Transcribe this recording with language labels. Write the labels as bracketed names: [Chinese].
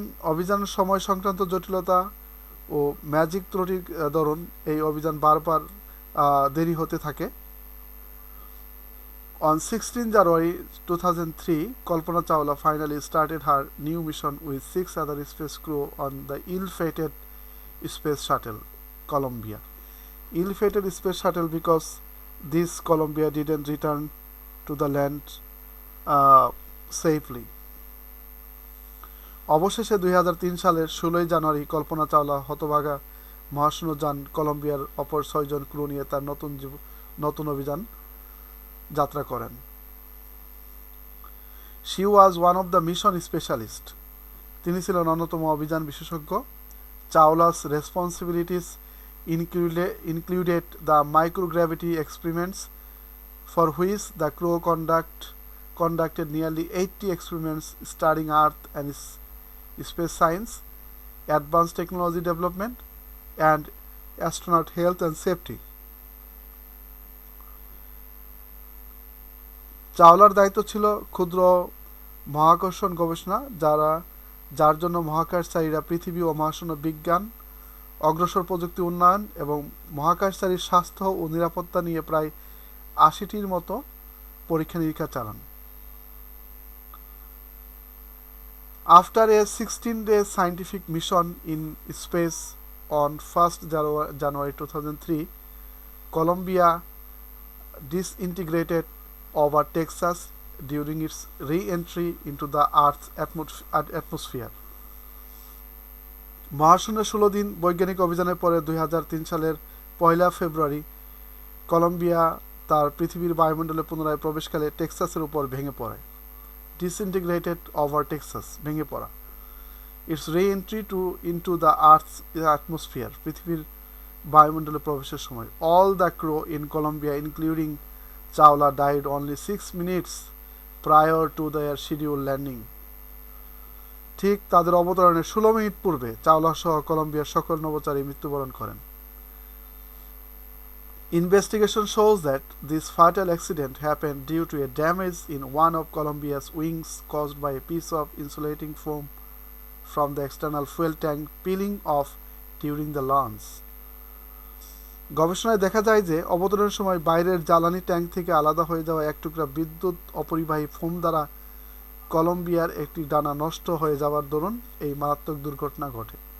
[Bangla] অভিযান সময় সংক্রান্ত জটিলতা ও ম্যাজিক ত্রুটির দরুন এই অভিযান বারবার দেরি হতে থাকে। [English] On 16 January 2003, Kalpana Chawla finally started her new mission with 6 other space crew on the ill-fated space shuttle Columbia. Ill-fated space shuttle because this Columbia didn't return to the land safely. [Bangla] অবশেষে 2003 সালের 16 জানুয়ারি কল্পনা চাওলা হতভাগা মহাশূন্যযান কলম্বিয়ার অপর 6 জন crew নিয়ে তার নতুন অভিযান যাত্রা করেন। [English] She was one of the mission specialists. [Bangla] তিনি ছিলেন অন্যতম অভিযান বিশেষজ্ঞ। [English] Chawla's responsibilities included the microgravity experiments, for which the crew conducted nearly 80 experiments studying Earth and space science, advanced technology development, and astronaut health and safety. [Bangla] চাওলার দায়িত্ব ছিল ক্ষুদ্র মহাকর্ষণ গবেষণা, যার জন্য মহাকাশচারীরা পৃথিবী ও মহাশূন্য বিজ্ঞান, অগ্রসর প্রযুক্তি উন্নয়ন এবং মহাকাশচারীর স্বাস্থ্য ও নিরাপত্তা নিয়ে প্রায় ৮০টির মতো পরীক্ষা নিরীক্ষা চালান। [English] After a 16-day scientific mission in space on 1st January 2003, Columbia disintegrated over Texas during its re-entry into the Earth's atmosphere. [Bangla] মহাশূন্যে ১৬ দিন বৈজ্ঞানিক অভিযানের পরে ২০০৩ সালের ১ ফেব্রুয়ারি কলম্বিয়া তার পৃথিবীর বায়ুমণ্ডলে পুনরায় প্রবেশকালে টেক্সাসের উপর ভেঙে পড়ে। [English] disintegrated over Texas, [Bangla] ভেঙে পড়া। [English] its re-entry into the earth's atmosphere, [Bangla] পৃথিবীর বায়ুমণ্ডলে প্রবেশের সময়। [English] All the crew in Columbia including Chawla died only 6 minutes prior to their scheduled landing. [Bangla] ঠিক তাদের অবতরণের 16 মিনিট পূর্বে চাওলা সহ কলম্বিয়ার সকল নভোচারী মৃত্যুবরণ করেন। [English] Investigation shows that this fatal accident happened due to a damage in one of Columbia's wings caused by a piece of insulating foam from the external fuel tank peeling off during the launch. [Bangla] গবেষণায় দেখা যায় যে অবতরণের সময় বাইরের জ্বালানি tank থেকে আলাদা হয়ে যাওয়া এক টুকরা বিদ্যুৎ অপরিবাহী ফোম দ্বারা কলম্বিয়ার একটি ডানা নষ্ট হয়ে যাওয়ার দরুন এই মারাত্মক দুর্ঘটনা ঘটে।